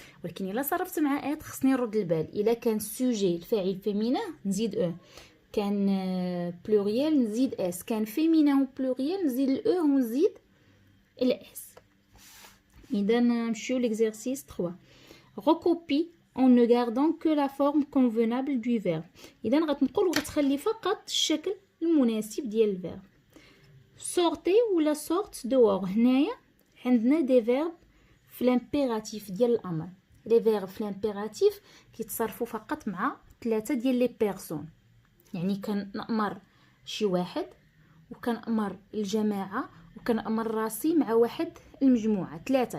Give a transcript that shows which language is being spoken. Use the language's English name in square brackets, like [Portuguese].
[Arabic] ولكن الا صرفت مع اتر خصني نرد البال. الا كان سوجي الفاعل فيمينا نزيد او، كان بلوريال نزيد اس، كان فيمينا وبلوريال نزيد الاو ونزيد الاس. اذا نمشيو ليكزercice 3. [French] recopie en ne gardant que la forme convenable du verbe. [Arabic] اذا غتنقل وغتخلي فقط الشكل المناسب ديال الفيرب. [French] sortez [Arabic] ولا [French] sorte dehors. [Arabic] هنايا عندنا دي فيرب في لامبيراتيف ديال الامر. لي فيرب في لامبيراتيف كيتصرفوا فقط مع 3 ديال لي بيرسون. يعني كنأمر شي واحد وكنأمر الجماعه وكنأمر راسي مع واحد المجموعه 3.